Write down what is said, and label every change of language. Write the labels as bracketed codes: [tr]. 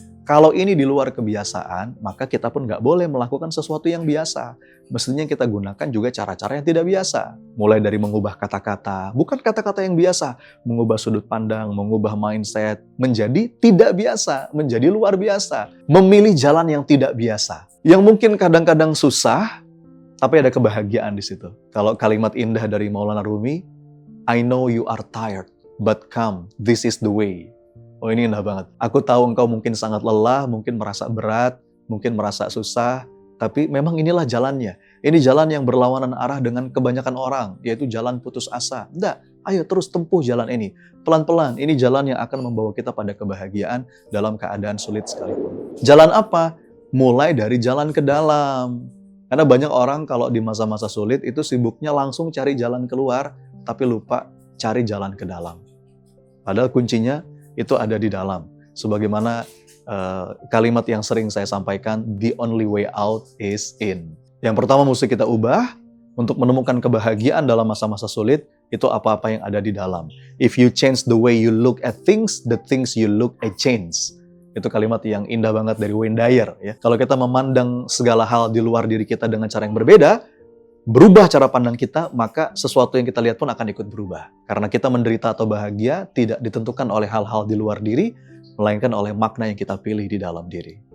[id] Kalau ini di luar kebiasaan, maka kita pun nggak boleh melakukan sesuatu yang biasa. Mestinya kita gunakan juga cara-cara yang tidak biasa. Mulai dari mengubah kata-kata, bukan kata-kata yang biasa. Mengubah sudut pandang, mengubah mindset, menjadi tidak biasa, menjadi luar biasa. Memilih jalan yang tidak biasa. Yang mungkin kadang-kadang susah, tapi ada kebahagiaan di situ. Kalau kalimat indah dari [en] Maulana Rumi, I know you are tired, but come, this is the way. [id] Oh ini indah banget. Aku tahu engkau mungkin sangat lelah, mungkin merasa berat, mungkin merasa susah, tapi memang inilah jalannya. Ini jalan yang berlawanan arah dengan kebanyakan orang, yaitu jalan putus asa. Enggak, ayo terus tempuh jalan ini. Pelan-pelan, ini jalan yang akan membawa kita pada kebahagiaan dalam keadaan sulit sekalipun. Jalan apa? Mulai dari jalan ke dalam. Karena banyak orang kalau di masa-masa sulit itu sibuknya langsung cari jalan keluar, tapi lupa cari jalan ke dalam. Padahal kuncinya itu ada di dalam. Sebagaimana kalimat yang sering saya sampaikan, [en] the only way out is in. [id] Yang pertama mesti kita ubah untuk menemukan kebahagiaan dalam masa-masa sulit, itu apa-apa yang ada di dalam. [en] If you change the way you look at things, the things you look at change. [id] Itu kalimat yang indah banget dari Wayne Dyer. Ya. Kalau kita memandang segala hal di luar diri kita dengan cara yang berbeda, berubah cara pandang kita, maka sesuatu yang kita lihat pun akan ikut berubah. Karena kita menderita atau bahagia tidak ditentukan oleh hal-hal di luar diri, melainkan oleh makna yang kita pilih di dalam diri.